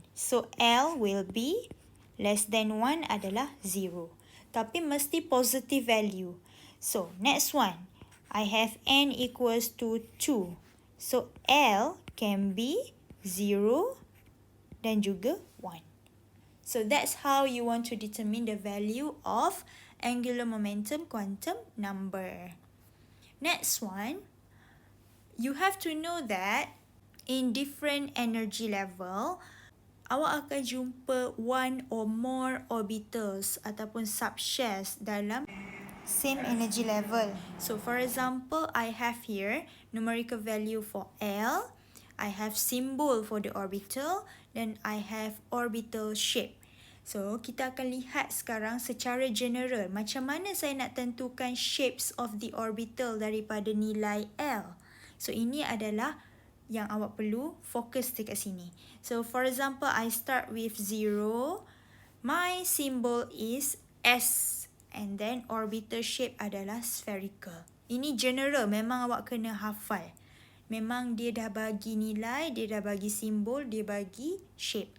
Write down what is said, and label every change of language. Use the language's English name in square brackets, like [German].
[English] So L will be less than 1 [Malay] adalah [English] 0. [Malay] Tapi mesti [English] positive value. So next one, I have n equals to 2. So L can be 0 [Malay] dan juga [English] 1. So that's how you want to determine the value of angular momentum quantum number. Next one, you have to know that in different energy level, [Malay] awak akan jumpa [English] one or more orbitals [Malay] ataupun [English] subshells [Malay] dalam [English] same energy level. So for example, I have here numerical value for L, I have symbol for the orbital, then I have orbital shape. [Malay] So kita akan lihat sekarang secara general macam mana saya nak tentukan [English] shapes of the orbital [Malay] daripada nilai L. So ini adalah yang awak perlu fokus dekat sini. [English] So for example, I start with 0. My symbol is S. And then orbital shape [Malay] adalah [English] spherical. [Malay] Ini general, memang awak kena hafal. Memang dia dah bagi nilai, dia dah bagi simbol, dia bagi shape.